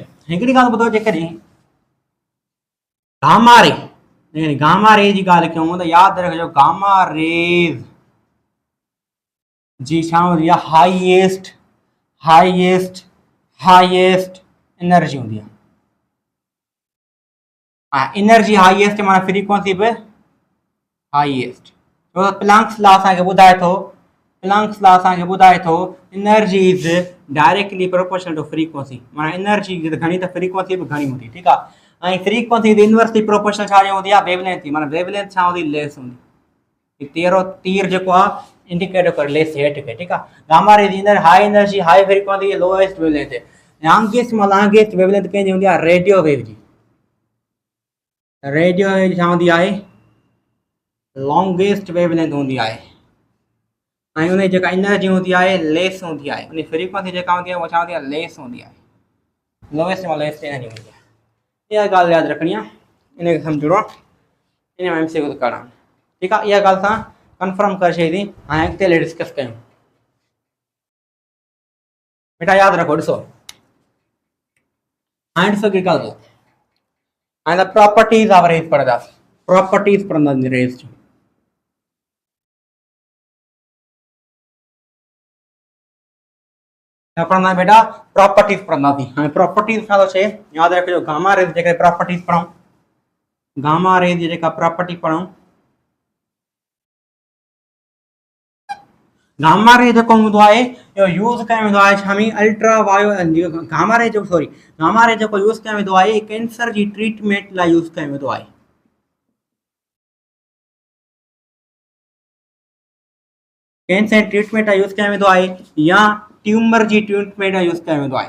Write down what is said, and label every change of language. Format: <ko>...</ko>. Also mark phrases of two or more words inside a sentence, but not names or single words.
<sd>हिकिड़ी ॻाल्हि ॿुधो, जेकॾहिं</sd> <en>gamma ray</en> <sd>जी ॻाल्हि कयूं त यादि रखिजो</sd> <en>gamma rays</en> <sd>जी छा हूंदी आहे,</sd> <en>highest energy</en> <sd>हूंदी आहे।</sd> <en>energy highest</en> <sd>माना फ्रीक्वेंसी बि हाईएस्ट, छो त</sd> <en>Planck's law</en> <sd>असांखे ॿुधाए थो</sd> <en>energy is directly proportional to frequency,</en> <sd>माना एनर्जी घणी त फ्रीक्वेंसी बि घणी हूंदी, ठीकु आहे। ऐं</sd> <en>frequency inversely proportional</en> <sd>छा हूंदी आहे, वेवलेंथ जी, माना वेवलेंथ छा हूंदी, लेस हूंदी। तीर जेको आहे इंडिकेट करे लेस हेठि खे, ठीकु आहे।</sd> <en>gamma ray जी high energy, high frequency, lowest wavelength. longest wavelength</en> <sd>कंहिंजी हूंदी आहे,</sd> <en>radio wave</en> <sd>जी।</sd> <en>radio wave</en> <sd>छा हूंदी आहे,</sd> <en>longest wavelength</en> <sd>हूंदी आहे। ऐं उन जेका एनर्जी हूंदी आहे लेस हूंदी आहे, उन फ्रीक्वेंसी जेका हूंदी आहे उहा छा हूंदी आहे, लेस हूंदी आहे, लोएस्ट में</sd> <en>less energy</en> <sd>हूंदी आहे। इहा ॻाल्हि यादि रखणी आहे, इनखे सम्झणो आहे, इन में MCQ करणु, ठीकु आहे। इहा ॻाल्हि तव्हां कंफर्म करे छॾी। हाणे अॻिते हली डिस्कस कयूं, बेटा यादि रखो, ॾिसो हाणे ॾिसो की ॻाल्हि, हाणे त</sd> <en>properties of rays</en> <sd>पढ़ंदासीं, प्रॉपर्टीज़ पढ़ंदासीं रेज जूं। पढ़ंदा बेटा प्रॉपर्टीज़ पढ़ंदासीं। हाणे प्रॉपर्टीज़ छा थो चए, यादि रखिजो</sd> <en>gamma rays</en> <sd>जेके प्रॉपर्टीज़ पढ़ूं,</sd> <en>gamma rays</en> <sd>जी जेका प्रॉपर्टी पढ़ूं,</sd> <en>gamma ray</en> <sd>जेको हूंदो आहे इहो यूज़ कयो वेंदो आहे छा में,</sd> <en>gamma ray</en> <sd>जेको यूज़ कयो वेंदो आहे कैंसर जी ट्रीटमेंट लाइ यूज़ कयो वेंदो आहे।</sd> <en>cancer treatment</en> <sd>लाइ यूज़ कयो वेंदो आहे या ट्यूमर जी ट्रीटमेंट लाइ यूज़ कयो वेंदो आहे।</sd>